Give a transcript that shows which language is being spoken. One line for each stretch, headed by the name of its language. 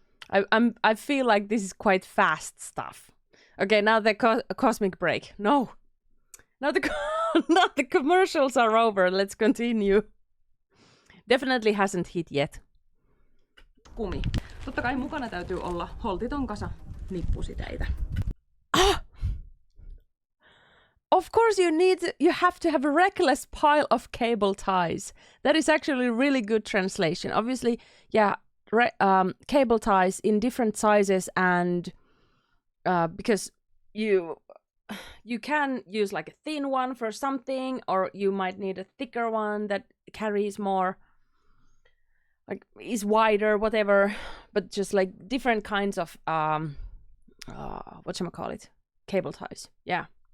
English: I feel like this is quite fast stuff. Okay, now the cosmic break. No. Now the commercials are over. Let's continue. Definitely hasn't hit yet.
Finnish: Kumi. Totta kai mukana täytyy olla holtiton kasa nippusiteitä.
English: Of course you have to have a reckless pile of cable ties. That is actually a really good translation. Obviously, yeah, cable ties in different sizes, and because you can use a thin one for something, or you might need a thicker one that carries more, is wider, whatever, but just different kinds of whatchamacallit, cable ties. Yeah.